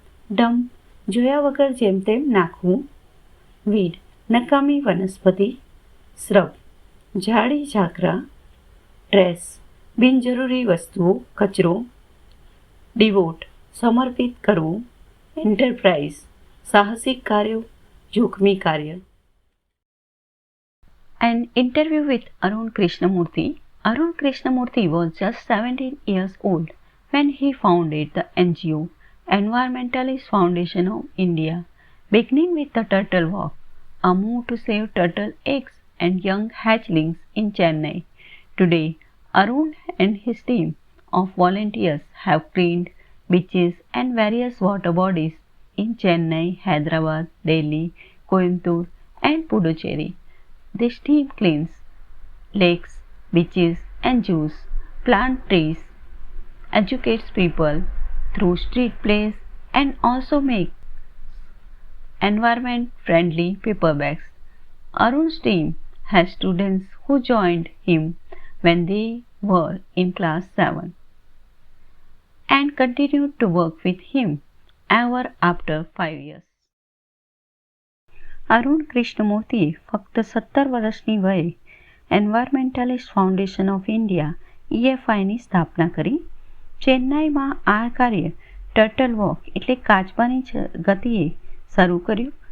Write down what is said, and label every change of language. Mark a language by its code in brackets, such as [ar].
[gu] Dump, જોયા વગર જેમ તેમ નાખવું. વીડ, નકામી વનસ્પતિ. શ્રબ, ઝાડી ઝાકરા. ટ્રેસ, બિનજરૂરી વસ્તુઓ, કચરો. ડિવોટ, સમર્પિત કરવું. એન્ટરપ્રાઇઝ, સાહસિક કાર્યો, જોખમી કાર્ય. [en] An interview with Arun Krishnamurthy. Arun Krishnamurthy was just 17 years old when he founded the NGO Environmentalist Foundation of India, beginning with the Turtle Walk, a move to save turtle eggs and young hatchlings in Chennai. Today, Arun and his team of volunteers have cleaned beaches and various water bodies in Chennai, Hyderabad, Delhi, Coimbatore, and Puducherry. This team cleans lakes, beaches, and zoos, plant trees, educates people through street plays, and also makes environment-friendly paper bags. Arun's team has students who joined him when they were in class 7 and continued to work with him ever after 5 years. [gu] Arun કૃષ્ણમૂર્તિએ ફક્ત 17 વર્ષની વયે environmentalist foundation of India EFIની સ્થાપના કરી. ચેન્નાઈમાં આ કાર્ય turtle walk એટલે કાચબાની ગતિએ શરૂ કર્યું.